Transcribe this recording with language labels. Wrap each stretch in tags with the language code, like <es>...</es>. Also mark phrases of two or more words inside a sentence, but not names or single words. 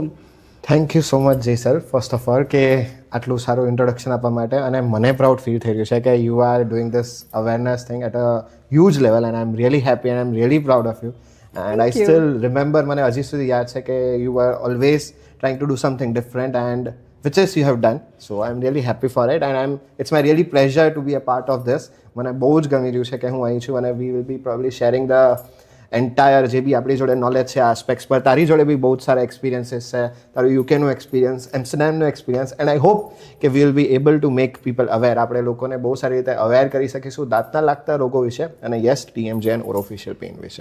<en>Thank you so much Jay sir, first of all,</en> <gu>કે આટલું સારું ઇન્ટ્રોડક્શન આપવા માટે. અને મને</gu> <en>proud feel</en> <gu>થઈ રહ્યું છે કે</gu> <en>you are doing this awareness thing at a huge level, and I am really happy and I am really proud of you. And I still remember,</en> <gu>મને હજી સુધી યાદ છે કે</gu> <en>you are always trying to do something different and which is you have done. So I'm really happy for it, and it's my really pleasure to be a part of this.</en> <gu>મને બહુ જ ગમી રહ્યું છે કે હું અહીં છું, અને</gu> <en>we will be probably sharing the entire</en> <gu>જે બી આપણી જોડે નોલેજ છે આસ્પેક્ટ્સ પર. તારી જોડે બી બહુ જ સારા એક્સપિરિયન્સીસ છે, તારું યુકેનું એક્સપિરિયન્સ, એમ્સ્ટરડેમનું એક્સપિરિયન્સ,</gu> <en>and I hope</en> <gu>કે</gu> <en>we will be able to make people aware.</en> <gu>આપણે લોકોને બહુ સારી રીતે અવેર કરી શકીશું દાંતના લાગતા રોગો વિશે, અને યસ,</gu> <en>TMJ and orofacial pain</en> <gu>વિશે.</gu>